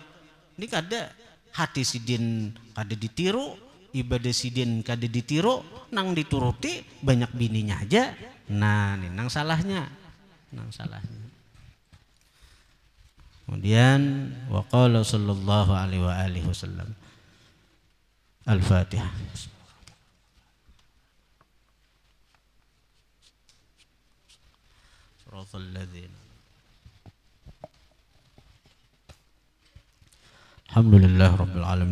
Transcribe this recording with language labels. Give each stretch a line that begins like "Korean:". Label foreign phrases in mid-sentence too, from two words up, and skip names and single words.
Banjar: Ini kada hati sidin kada ditiru, ibadah sidin kada ditiru, nang dituruti banyak bininya aja. Nah, ini nang salahnya. Kemudian
Arabic: وقال صلى الله عليه وسلم. الفاتحة. صراط الذين. الحمد لله رب العالمين.